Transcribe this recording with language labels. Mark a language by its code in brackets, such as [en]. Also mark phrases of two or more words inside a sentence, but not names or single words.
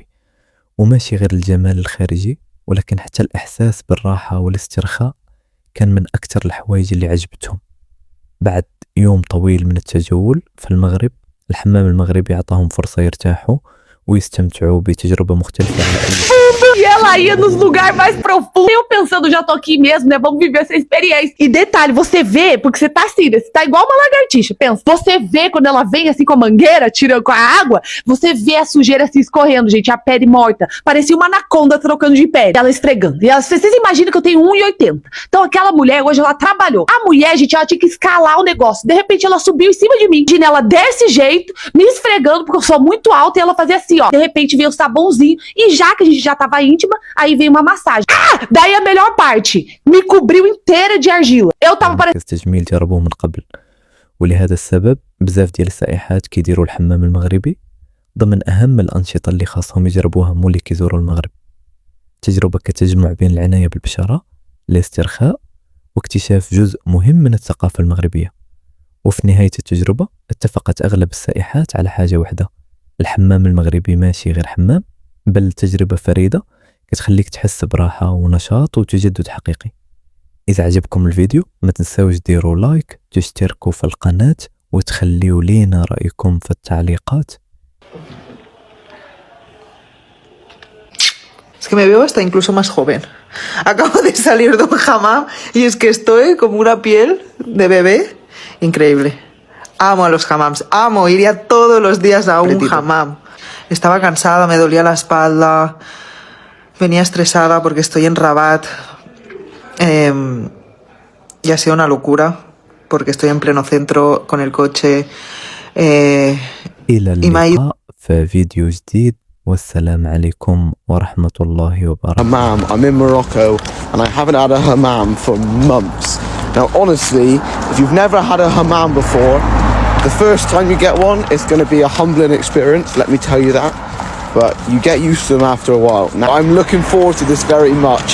[ar] وماشي غير الجمال الخارجي، ولكن حتى الإحساس بالراحة والاسترخاء كان من أكثر الحوايج اللي عجبتهم. بعد يوم طويل من التجول في المغرب، الحمام المغربي أعطاهم فرصة يرتاحوا ويستمتعوا بتجربة مختلفة عن أي. [pt] E ela ia nos lugares mais profundos. Eu pensando, já tô aqui mesmo, né? Vamos viver essa experiência. E detalhe, você vê, porque você tá assim, né? Você tá igual uma lagartixa. Pensa, você vê quando ela vem assim com a mangueira, tirando com a água, você vê a sujeira assim escorrendo, gente, a pele morta. Parecia uma anaconda trocando de pele. Ela esfregando. E vocês imaginam que eu tenho 1,80. Então aquela mulher, hoje ela trabalhou. A mulher, gente, ela tinha que escalar o negócio. De repente ela subiu em cima de mim. De ela desse jeito, me esfregando, porque eu sou muito alta, e ela fazia assim, ó. De repente veio o sabãozinho. E já que a gente já tava íntima, aí veio uma massagem. Daí a melhor parte, me cobriu inteira de argila. Eu tava parecendo [ar] تجميل جربوه من قبل، ولهذا السبب بزاف ديال السائحات كيديروا الحمام المغربي ضمن أهم الأنشطة اللي خاصهم يجربوها مولي كيزوروا المغرب. تجربة كتجمع بين العناية بالبشرة، الاسترخاء، واكتشاف جزء مهم من الثقافة المغربية. وفي نهاية التجربة اتفقت أغلب السائحات على حاجة واحدة: الحمام المغربي ماشي غير حمام، بل تجربة فريدة كتخليك تحس براحة ونشاط وتجدد حقيقي. إذا عجبكم الفيديو ما تنساوش ديروا لايك، تشتركوا في القناة، وتخليوا لينا رأيكم في التعليقات. [es] Es que me veo hasta incluso más joven. Acabo de salir de un hammam y es que estoy como una piel de bebé increíble. Amo a los hammams, amo, iría todos los días a un hammam. Estaba cansada, me dolía la espalda, venía estresada porque estoy en Rabat. Y ha sido una locura porque estoy en pleno centro con el coche. إلى اللقاء في فيديو جديد، والسلام عليكم ورحمة الله وبركاته. [en] Hammam. I'm in Morocco and I haven't had a hammam for months. Now honestly, if you've never had a hammam before, the first time you get one, it's going to be a humbling experience, let me tell you that. But you get used to them after a while. Now I'm looking forward to this very much.